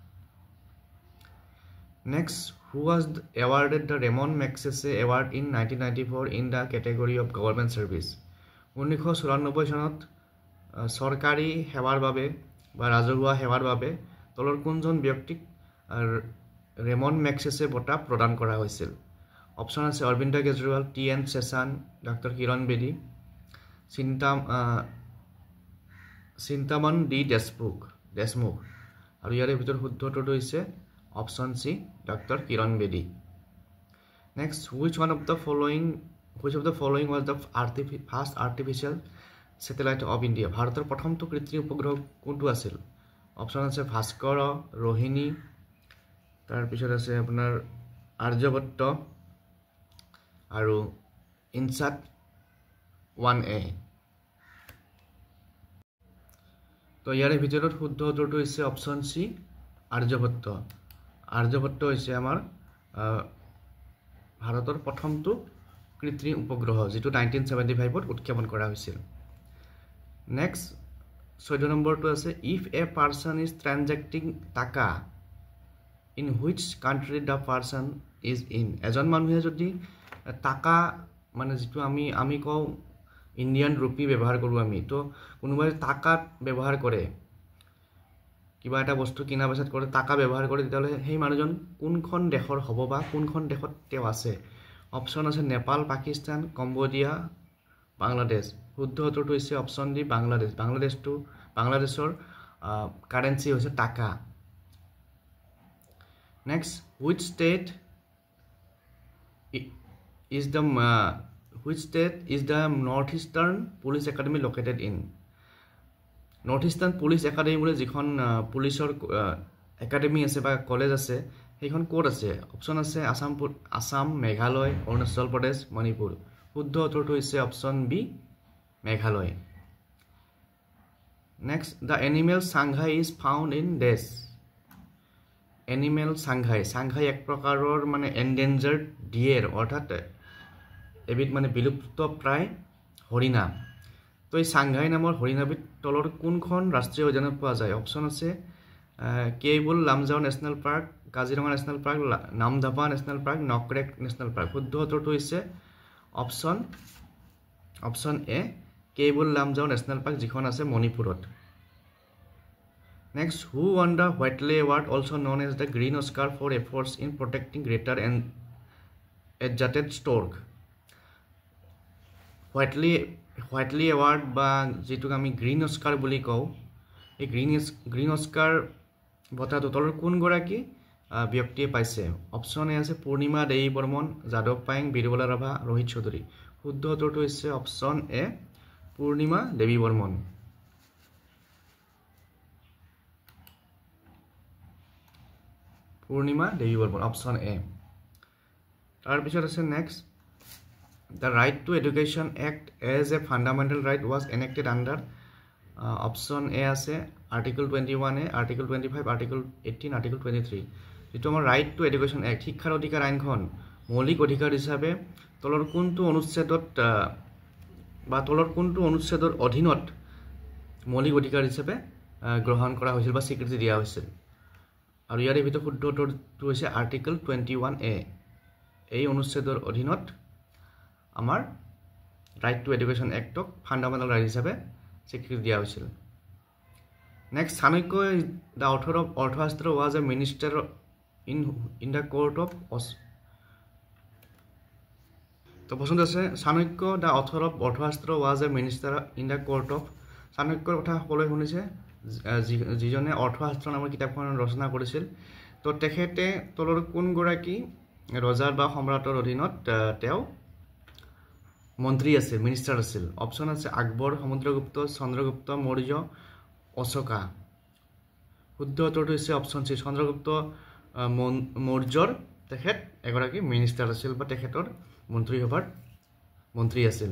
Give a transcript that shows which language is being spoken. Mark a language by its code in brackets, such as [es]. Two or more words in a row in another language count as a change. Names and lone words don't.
[en] Next who was awarded the Ramon Magsaysay Award in 1994 in the category of Government Service [as] 1994 চনত চৰকাৰী সেৱাৰ বাবে বা ৰাজহুৱা সেৱাৰ বাবে তলৰ কোনজন ব্যক্তিক ৰেমন মেগছেছে বঁটা প্ৰদান কৰা হৈছিল অপশন আছে অৰবিন্দ কেজৰিৱাল টি এন শেষান ডক্টৰ কিৰণ বেদী চিন্তামন ডি দেশমুখ আৰু ইয়াৰে ভিতৰত শুদ্ধটো হৈছে অপশন সি ডক্টৰ কিৰণ বেদী নেক্সট [en] which of the following was the first artificial satellite of India [as] ভাৰতৰ প্ৰথমটো কৃত্ৰিম উপগ্ৰহ কোনটো আছিল অপশন আছে ভাস্কৰ ৰোহিণী তাৰ পিছত আছে আপোনাৰ আৰ্যভট্ট আৰু ইনসাট 1A তো ইয়াৰে ভিতৰত শুদ্ধ উত্তৰটো হৈছে অপশন সি আৰ্যভট্ট হৈছে আমাৰ ভাৰতৰ প্ৰথমটো কৃত্ৰিম উপগ্ৰহ যেটো 1975 উৎক্ষেপণ কৰা হৈছিল নেক্সট 14 নম্বৰটো আছে [en] if a person is transacting টাকা in which country the person is in [as] এজন মানুহে যদি টাকা মানে যেটো আমি কও [en] Indian rupee [as] ব্যৱহাৰ কৰো আমি তো কোনোবাই টাকা ব্যৱহাৰ কৰে কিবা এটা বস্তু কিনা বেচাত কৰে টাকা ব্যৱহাৰ কৰে তেতিয়ালে সেই মানুহজন কোনখন দেশৰ হ'ব বা কোনখন দেশত তেও আছে অপশন আছে নেপাল পাকিস্তান কম্বোডিয়া বাংলাদেশ শুদ্ধ উত্তৰটো হৈছে অপশন ডি বাংলাদেশৰ কারেন্সি হৈছে টাকা নেক্সট [en] which state is the Northeastern Police Academy located in [as] Northeastern Police Academy বলে যিখন পুলিশৰ একাডেমি আছে বা কলেজ আছে সেইখন কোড আছে অপশন আছে আসাম মেঘালয় অৰুণাচল প্ৰদেশ মণিপুৰ শুদ্ধ উত্তৰটো হৈছে অপশন বি মেঘালয় নেক্সট [en] the animal Shanghai is found in dash animal Shanghai [as] এক প্ৰকাৰৰ মানে [en] endangered deer [as] অৰ্থাৎ এবিধ মানে বিলুপ্ত প্ৰায় হৰিণা তো এই সাংঘাই নামৰ হৰিণাবিধ তলৰ কোনখন ৰাষ্ট্ৰীয় উদ্যানত পোৱা যায় অপশন আছে কেবুল লামজাও ন্যাশনাল পাৰ্ক কাজিৰঙা ন্যাশনাল পাৰ্ক নামদাপা ন্যাশনাল পাৰ্ক নকৰেক ন্যাশনাল পাৰ্ক শুদ্ধ উত্তৰটো হৈছে অপশন এ কেবুল লামজাও ন্যাশনাল পাৰ্ক যিখন আছে মণিপুৰত [en] Next who won the Whitley Award also known as the Green Oscar for efforts in protecting greater and adjusted stork [as] Whitley Award বা যেটোক আমি গ্ৰীণ অস্কাৰ বুলি কওঁ এই গ্ৰীণ অস্কাৰ বঁটাটো তলৰ কোন গৰাকী ব্যক্তিয়ে পাইছে অপশন এ আছে পূৰ্ণিমা দেৱী বৰ্মন যাদৱ পায়েং বীৰবলা ৰাভা ৰোহিত চৌধুৰী শুদ্ধ উত্তৰটো হৈছে অপশন এ পূৰ্ণিমা দেৱী বৰ্মন অপশন এ তাৰ পিছত আছে [en] নেক্সট The Right to Education Act as a fundamental right was enacted under option A আছে Article 21A, Article 25, Article 18, Article 23. [as] যেটো আমাৰ Right to Education Act শিক্ষাৰ অধিকাৰ আইনখন মৌলিক অধিকাৰ হিচাপে তলৰ কোনটো অনুচ্ছেদৰ অধীনত মৌলিক অধিকাৰ হিচাপে গ্ৰহণ কৰা হৈছিল বা স্বীকৃতি দিয়া হৈছিল আৰু ইয়াৰ ভিতৰত শুদ্ধ উত্তৰটো হৈছে Article 21A এই অনুচ্ছেদৰ অধীনত আমাৰ Right to Education Act [en] Fundamental Right [as] হিচাপে স্বীকৃতি দিয়া হৈছিল নেক্সট চাণক্য [en] the author of অৰ্থশাস্ত্ৰ was a minister in the court of [as] তো পছন্দ আছে চাণক্য [en] the author of অৰ্থশাস্ত্ৰ was a minister in the court of [as] চাণক্যৰ কথা সকলোৱে শুনিছে যিজনে অৰ্থশাস্ত্ৰ নামৰ কিতাপখন ৰচনা কৰিছিল তো তেখেতে তলৰ কোন গৰাকী ৰজাৰ বা সম্ৰাটৰ অধীনত তেওঁ মন্ত্ৰী আছিল মিনিষ্টাৰ আছিল অপশন আছে আকবৰ সমুদ্ৰগুপ্ত চন্দ্ৰগুপ্ত মৌৰ্য অশোকা শুদ্ধ উত্তৰটো হৈছে অপশন সি চন্দ্ৰগুপ্ত মৌৰ্যৰ তেখেত এগৰাকী মিনিষ্টাৰ আছিল বা তেখেতৰ মন্ত্ৰী সভাৰ মন্ত্ৰী আছিল